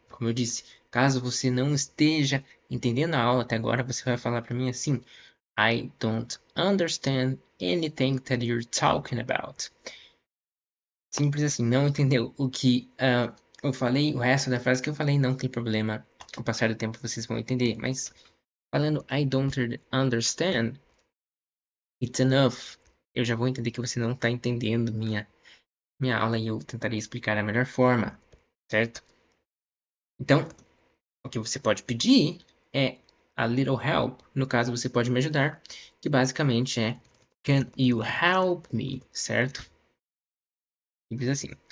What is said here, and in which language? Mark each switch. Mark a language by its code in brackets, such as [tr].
[pt] Como eu disse, caso você não esteja entendendo a aula até agora, você vai falar para mim assim: [en] I don't understand anything that you're talking about. [pt] Simples assim, não entendeu o que eu falei, o resto da frase que eu falei não tem problema. Com o passar do tempo vocês vão entender. Mas falando [en] I don't understand, it's enough. [pt] Eu já vou entender que você não está entendendo minha aula e eu tentarei explicar da melhor forma, certo? Então, o que você pode pedir é [en] a little help. [pt] No caso, você pode me ajudar, que basicamente é [en] Can you help me? [pt] Certo? Simples assim.